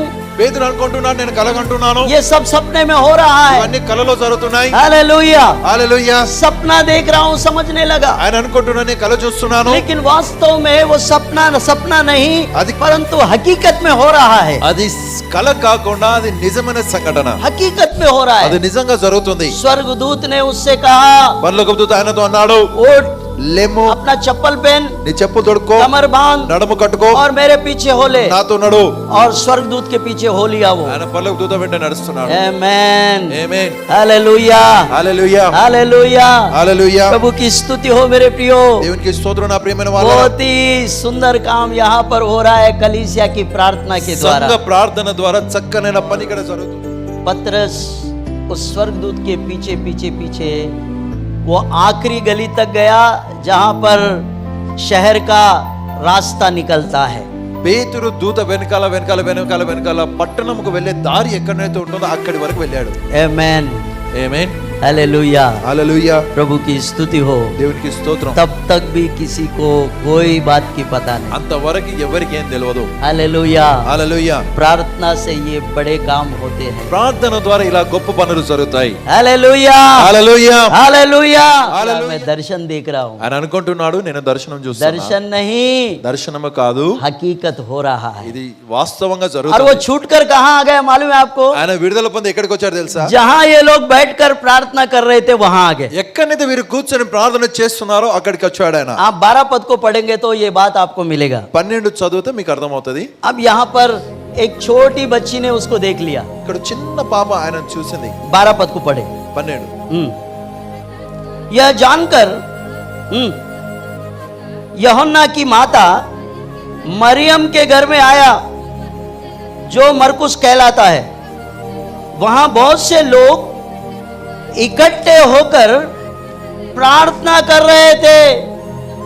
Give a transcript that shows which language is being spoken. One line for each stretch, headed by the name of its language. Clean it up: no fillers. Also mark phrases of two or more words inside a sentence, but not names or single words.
Telugu: పేతురు అనుకుంటున్నాడు నేను కలగంటున్నాను.
Hindi: ये सब सपने में हो रहा है।
Telugu: ఇవన్నీ కలలో జరుగుతున్నాయి.
Hindi: हालेलुया,
Telugu: హల్లెలూయా.
Hindi: सपना देख रहा हूँ, समझने लगा।
Telugu: ఆయన అనుకుంటున్నాను నేను కల చూస్తున్నాను.
Hindi: लेकिन वास्तव में वो सपना नहीं, अधिक- परंतु हकीकत में हो रहा है।
Telugu: అది కల కాకుండా అది నిజమైన సంఘటన,
Hindi: हकीकत में हो रहा
Telugu: అది
Hindi: है।
Telugu: నిజంగా జరుగుతుంది.
Hindi: स्वर्गदूत ने उससे कहा,
Telugu: పరలోకపు దూత ఆయనతో అన్నాడు,
Hindi: उठ,
Telugu: లేము,
Hindi: अपना चप्पल पहन,
Telugu: నీ చెప్పులు తొడుక్కో,
Hindi: कमर बांध
Telugu: నడుము కట్టుకో,
Hindi: और मेरे पीछे हो ले।
Telugu: నాతో నడు.
Hindi: और స్వర్గదూत के पीछे हो लिया वो।
Telugu: ఆయన పరలోకపు దూత వెంట నడుస్తున్నాడు.
Hindi: आमेन,
Telugu: ఆమేన్,
Hindi: हालेलुया,
Telugu: హల్లెలూయా,
Hindi: हालेलुया।
Telugu: హల్లెలూయా.
Hindi: प्रभु की स्तुति हो मेरे प्रियो।
Telugu: దేవునికి స్తోత్రం నా ప్రియమైన వాళ్ళారా.
Hindi: बहुत ही सुंदर काम यहाँ पर हो रहा है कलीसिया की प्रार्थना के
Telugu: సంఘ
Hindi: द्वारा।
Telugu: ప్రార్థన ద్వారా చక్కనైన పని ఇక్కడ జరుగుతుంది.
Hindi: पतरस उस स्वर्गदूत के पीछे पीछे पीछे वो आखिरी गली तक गया जहां पर शहर का रास्ता निकलता है।
Telugu: పేతురు దూత వెనకాల పట్టణంకు వెళ్ళే దారి ఎక్కడైతే ఉంటుందో అక్కడి వరకు వెళ్ళాడు.
Hindi: आमेन,
Telugu: ఆమేన్,
Hindi: हालेलुया।
Telugu: హల్లెలూయా.
Hindi: प्रभु की स्तुति हो।
Telugu: దేవునికి స్తోత్రం.
Hindi: तब तक भी किसी को कोई बात की पता नहीं।
Telugu: అంతవరకు ఎవరికి ఏం తెలియదు.
Hindi: हालेलुया।
Telugu: హల్లెలూయా.
Hindi: प्रार्थना से ये बड़े काम होते हैं।
Telugu: ప్రార్థన ద్వారా ఇలా గొప్ప పనులు జరుగుతాయి.
Hindi: हालेलुया,
Telugu: హల్లెలూయా.
Hindi: हालेलुया। हालेलुया। मैं दर्शन देख रहा हूँ।
Telugu: ఆయన అనుకుంటున్నాడు నేను దర్శనం చూస్తున్నా.
Hindi: दर्शन नहीं,
Telugu: దర్శనము కాదు,
Hindi: हकीकत हो रहा है।
Telugu: ఇది వాస్తవంగా
Hindi: और वो
Telugu: జరుగుతుంది.
Hindi: छूट कर कहाँ आ गए मालूम है आपको?
Telugu: ఆయన విడుదల పొంది ఎక్కడికి వచ్చాడు తెలుసా?
Hindi: जहाँ ये लोग बैठकर प्रार्थना कर रहे थे वहां आ गए।
Telugu: ఎక్కడైతే వీరు కూర్చొని ప్రార్థన చేస్తున్నారో అక్కడికి వచ్చాడు ఆయన.
Hindi: आप 12 पद को पढ़ेंगे तो ये बात आपको मिलेगा।
Telugu: 12 చదివితే మీకు అర్థమవుతుంది.
Hindi: अब यहाँ पर एक छोटी बच्ची ने उसको देख लिया।
Telugu: ఇక్కడ చిన్న పాప ఆయన చూసింది.
Hindi: 12 पद को पढ़े। 12 यह जानकर यूहन्ना की माता मरियम के घर में आया जो मरकुस कहलाता है। वहां बहुत से लोग इकट्ठे होकर प्रार्थना कर रहे थे।